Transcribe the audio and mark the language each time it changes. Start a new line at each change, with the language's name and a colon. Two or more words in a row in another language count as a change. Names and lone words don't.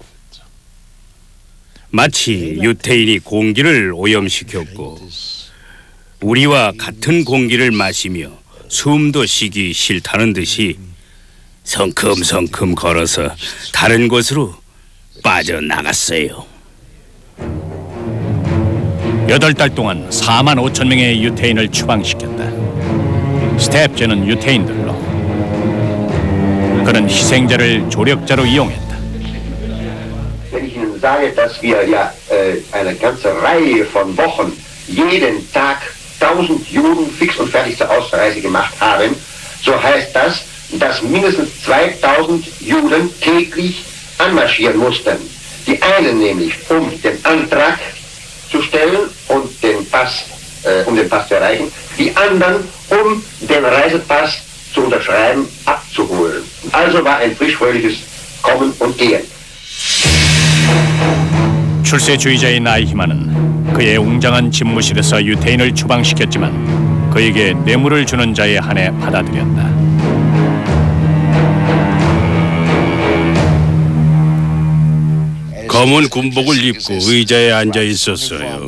Korean: 마치 유태인이 공기를 오염시켰고 우리와 같은 공기를 마시며 숨도 쉬기 싫다는 듯이 성큼성큼 걸어서 다른 곳으로 빠져나갔어요. 8달 동안 4만 5천 명의 유태인을 추방시켰다. 스텝제는 유태인들로. 그는 희생자를 조력자로 이용했다.
German: wenn ich Ihnen sage, dass wir ja eine ganze Reihe von Wochen jeden Tag 1000 Juden fix und fertig zur Ausreise gemacht haben, so heißt das, dass mindestens 2000 Juden täglich anmarschieren mussten. Die einen nämlich, um den Antrag zu stellen und den Pass zu erreichen, die anderen, um den Reisepass zu unterschreiben, abzuholen. Also war ein frisch-fröhliches Kommen und Gehen.
Korean: 출세주의자인 아이히만은 그의 웅장한 집무실에서 유태인을 추방시켰지만 그에게 뇌물을 주는 자에 한해 받아들였다. 검은 군복을 입고 의자에 앉아 있었어요.